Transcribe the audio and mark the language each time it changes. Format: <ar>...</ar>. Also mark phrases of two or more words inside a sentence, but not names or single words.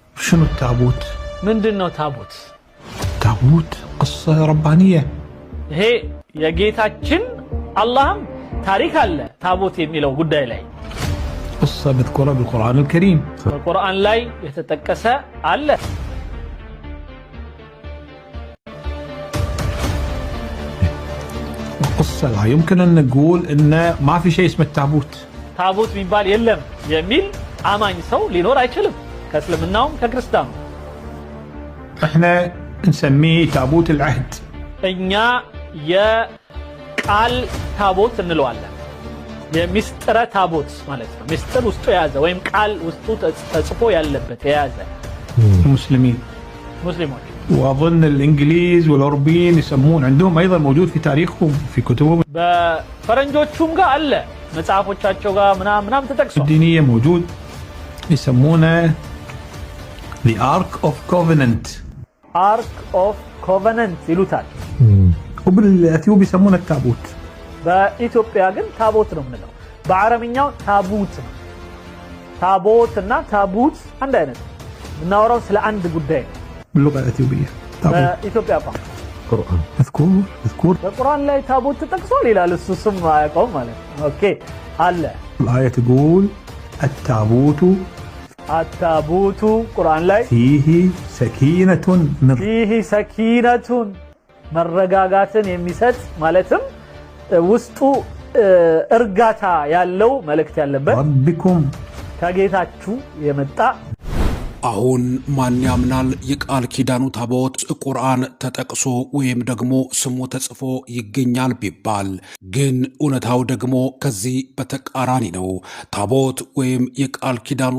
<ar>شنو التابوت؟ من دنو تابوت؟ تابوت قصة ربانية. هي يا جيتاچن اللهم تاريخ الله تابوت يميلو</ar> <am>ጉዳይ ላይ</am> <ar>قصة مذكورة بالقرآن الكريم.</ar> <am>القرآن ላይ የተጠቀሰ አለ።</am> <ar>القصة لا يمكن أن نقول إن ما في شيء اسمه التابوت.</ar> <am>ታቦት የሚባል የለም የሚል አማኝ ሰው ሊኖር አይችልም ከእስልምናውም ከክርስቲያኑ።</am> <ar>احنا نسميه تابوت العهد.</ar> <am>እኛ የቃል ታቦት እንለዋለን። የሚስጥረ ታቦት ማለት ነው። ሚስጥር ውስጡ የያዘ ወይም ቃል ውስጡ ተጽፎ ያለበት የያዘ</am> <ar>المسلمين.</ar> <am>ሙስሊሞች</am> <ar>واظن الانجليز والاوروبيين يسمون عندهم ايضا موجود في تاريخهم في كتبهم</ar> <am>በፈረንጆቹም ጋር አለ መጽሐፎቻቸው ጋር ምናምን ተጠቅሷል።</am> <ar>الدينية موجود يسمونه</ar> <en>the Ark of Covenant. Ark of Covenant</en> <am>ይሉታል።</am> <ar>وبالاثيوب يسمونه التابوت.</ar> <am>በኢትዮጵያ ግን ታቦት ነው የምንለው። በአረብኛው ታቡት ነው። ታቦት እና ታቡት አንድ አይነት ነው። እናወራው ስለ አንድ ጉዳይ ነው።</am> <ar>باللغة الأثيوبية</ar> <am>በኢትዮጵያ ቋንቋ</am> <ar>قرآن مذكور</ar> <am>በቁርአን ላይ ታቦት ተጠቅሷል ይላል። እሱ ስም አያውቀውም ማለት ነው። ኦኬ አለ።</am> <ar>الآية تقول التابوت</ar> <am>ቁርአን ላይ</am> <ar>فيه سكينة فيه سكينة</ar> <am>መረጋጋትን የሚሰጥ ማለትም ውስጡ እርጋታ ያለው መልእክት ያለበት</am> <ar>ربكم</ar> <am>ከጌታችሁ የመጣ አሁን ማን ያምናል የቃል ኪዳኑ ታቦት ቁርአን ተጠቅሶ ወይም ደግሞ ስሙ ተጽፎ ይገኛል ቢባል ግን እውነታው ደግሞ ከዚህ በተቃራኒ ነው። ታቦት ወይም የቃል ኪዳኑ</am>